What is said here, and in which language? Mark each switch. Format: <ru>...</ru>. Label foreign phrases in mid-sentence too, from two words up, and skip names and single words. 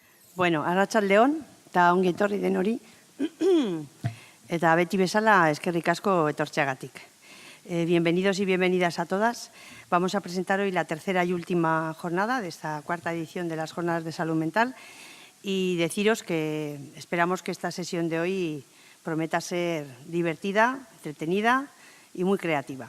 <eu>Bueno, arratsaldeon, eta ongi etorri denori, eta beti bezala eskerrik asko etortzeagatik.</eu> <es>Bienvenidos y bienvenidas a todas. Vamos a presentar hoy la tercera y última jornada de esta cuarta edición de las Jornadas de Salud Mental y deciros que esperamos que esta sesión de hoy prometa ser divertida, entretenida y muy creativa.</es>